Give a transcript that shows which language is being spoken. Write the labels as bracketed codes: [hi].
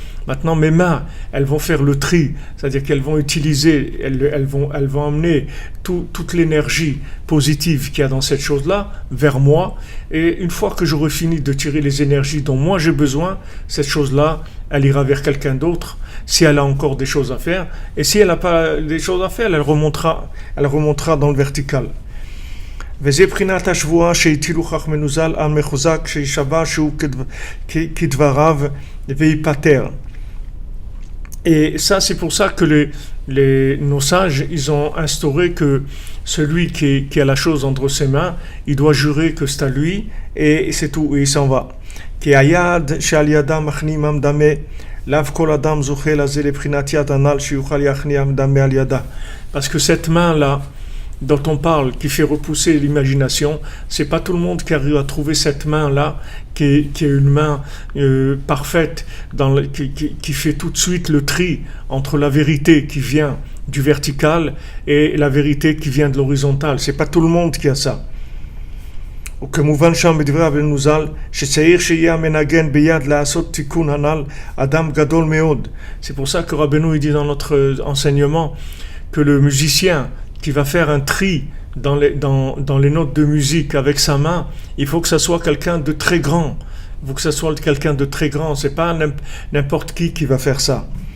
[fr] Maintenant, mes mains, elles vont faire le tri, c'est-à-dire qu'elles vont utiliser, elles vont emmener toute l'énergie positive qu'il y a dans cette chose-là vers moi. Et une fois que j'aurai fini de tirer les énergies dont moi j'ai besoin, cette chose-là, elle ira vers quelqu'un d'autre, si elle a encore des choses à faire. Et si elle n'a pas des choses à faire, elle remontera dans le vertical. [he] וזה בחינת השבועה שהטילו חכמינו ז"ל על מחוזק שישבע שהוא כדבריו וייפטר. [fr] Et ça, c'est pour ça que nos sages, ils ont instauré que celui qui a la chose entre ses mains, il doit jurer que c'est à lui, et c'est tout, et il s'en va. [he] כי היד שעל ידה מכניעם דמה, לאו כל אדם זוכה לזה לבחינת יד הנ"ל שיוכל להכניע דמה על ידה. [fr] Parce que cette main-là, dont on parle, qui fait repousser l'imagination, c'est pas tout le monde qui arrive à trouver cette main-là, qui est une main parfaite, qui fait tout de suite le tri entre la vérité qui vient du vertical et la vérité qui vient de l'horizontal. C'est pas tout le monde qui a ça. [he] וכמובן שם בדברי רבנו ז"ל, שצריך שיהיה המנגן ביד לעשות תיקון הנ"ל אדם גדול מאוד. [fr] C'est pour ça que Rabbeinu dit dans notre enseignement que le musicien qui va faire un tri dans les notes de musique avec sa main, il faut que ça soit quelqu'un de très grand. Il faut que ça soit quelqu'un de très grand. C'est pas n'importe qui va faire ça.